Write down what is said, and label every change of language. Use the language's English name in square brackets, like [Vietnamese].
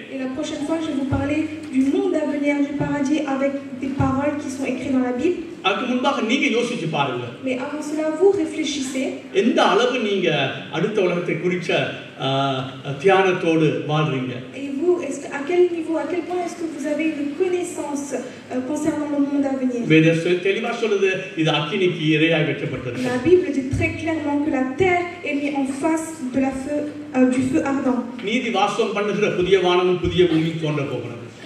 [French] Et la prochaine fois, je vais vous parler du monde à venir, du paradis, avec des paroles qui sont écrites dans la Bible. [Tamil] அதுக்கு முன்பாக நீங்க யோசிச்சு பாருங்க. [French] Mais avant cela, vous réfléchissez. [Tamil] எந்த அளவு நீங்க அடுத்த உலகத்தை குறிச்ச தியானத்தோடு வாழ்றீங்க? [French] Et vous, à quel niveau, à quel point est-ce que vous avez une connaissance concernant le monde à venir? [Tamil] வேதம் தெளிவா சொல்லுது இது அக்கினிக்கு இரையாய் வைக்கப்பட்டது. [French] La Bible dit très clairement que la terre est mise en face de du feu ardent. [Tamil] நீதி வாசம் பண்ணுகிற புதிய வானமும் புதிய பூமியும் தோன்ற போகிறது.